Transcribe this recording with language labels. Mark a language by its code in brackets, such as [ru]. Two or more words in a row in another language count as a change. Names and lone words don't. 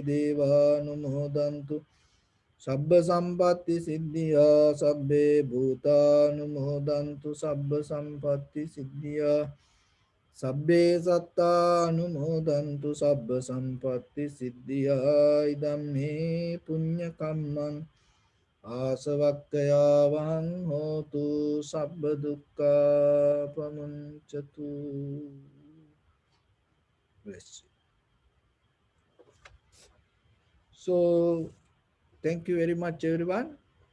[pi] devanumodantu sabba sampatti siddhya sabbe bhutanumodantu sabba sampatti siddhya sabbe sattanumodantu sabba sampatti siddhya idam me punya kammang asavakkaya hotu sabba dukkha pamuncatu. [en] Bless you. So thank you very much everyone.